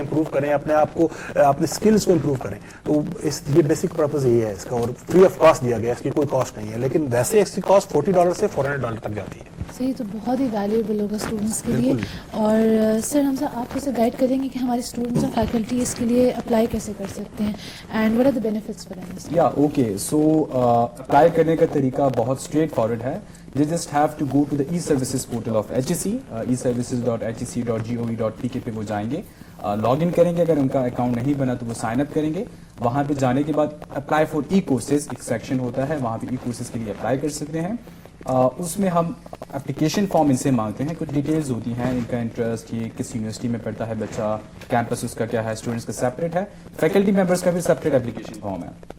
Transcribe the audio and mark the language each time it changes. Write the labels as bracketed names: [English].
[Urdu] Improve کریں, اپنے آپ کو, اپنے اسکلس کو امپروو کریں. تو یہ بیسک پرپز یہی ہے اس کا, اور فری آف کاسٹ دیا گیا, اس کی کوئی کاسٹ نہیں ہے, لیکن ویسے اس کی کاسٹ $40 سے $400 تک جاتی ہے. صحیح, تو بہت ہی ویلیوبل ہوگا اسٹوڈنٹس کے لیے. اور سر حمزہ آپ اسے گائڈ کریں گے کہ ہمارے اسٹوڈنٹس اور فیکلٹی اس کے لیے اپلائی کیسے کر سکتے ہیں, [English] And what are the benefits for them? [Urdu] یا اوکے, سو اپلائی کرنے کا طریقہ بہت اسٹریٹ فارورڈ ہے. [English] They just have to go to the e-services portal of HEC, eservices.hec.gov.pk [Urdu] پہ وہ جائیں گے, لاگ ان کریں گے. اگر ان کا اکاؤنٹ نہیں بنا تو وہ سائن اپ کریں گے. وہاں پہ جانے کے بعد اپلائی فار ای کورسز ایک سیکشن ہوتا ہے, وہاں پہ ای کورسز کے لیے اپلائی کر سکتے ہیں. اس میں ہم اپلیکیشن فارم ان سے مانگتے ہیں, کچھ ڈیٹیلز ہوتی ہیں, ان کا انٹرسٹ, یہ کس یونیورسٹی میں پڑھتا ہے بچہ, کیمپس اس کا کیا ہے, اسٹوڈنٹس کا سیپریٹ ہے, فیکلٹی ممبرس کا بھی سیپریٹ اپلیکیشن فارم ہے.